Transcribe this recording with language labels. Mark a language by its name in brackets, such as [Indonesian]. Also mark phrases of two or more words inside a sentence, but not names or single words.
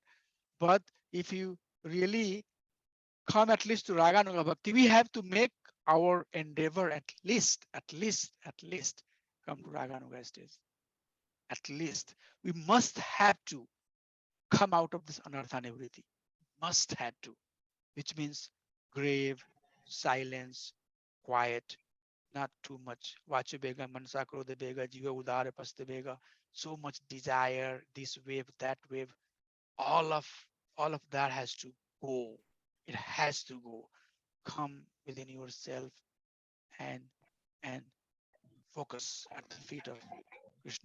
[English] But if you really come at least to [Sanskrit] रागानुग भक्ति, [English] we have to make our endeavor at least come to Raganuga stage. At least we must have to come out of this [Sanskrit] अनर्थ निवृत्ति. [English] Must have to, which means grave, silence, quiet, not too much. [Sanskrit] वाचो वेगं मनसः क्रोध वेगं जिह्वा उदर उपस्थ वेगं. [English] So much desire, this wave, that wave, all of that has to go. It has to go. Come within yourself and focus at the feet of Krishna.